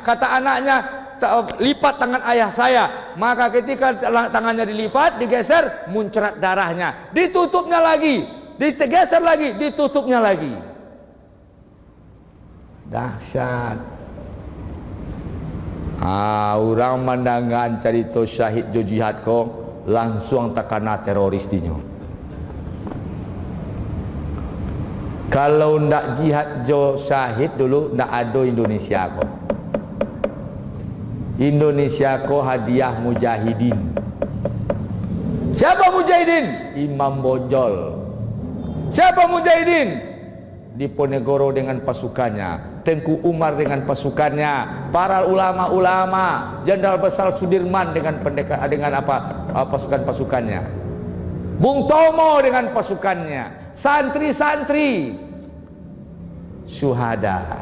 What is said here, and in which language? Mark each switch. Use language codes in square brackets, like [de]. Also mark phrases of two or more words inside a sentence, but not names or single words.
[id] Kata anaknya, lipat tangan ayah saya. Maka ketika tangannya dilipat, digeser, muncrat darahnya. Ditutupnya lagi, digeser lagi, ditutupnya lagi. [min] Dahsyat. Orang mandangan cerita syahid jo jihad ko langsung takana teroris dinyo. Kalau ndak jihad jo syahid dulu ndak ada Indonesia ko. Indonesia ko hadiah mujahidin. [id] Siapa mujahidin? Imam Bonjol. Siapa mujahidin? Diponegoro dengan pasukannya, Tengku Umar dengan pasukannya, para ulama-ulama, Jenderal Besar Sudirman dengan pasukan-pasukannya, Bung Tomo dengan pasukannya, santri-santri, syuhada.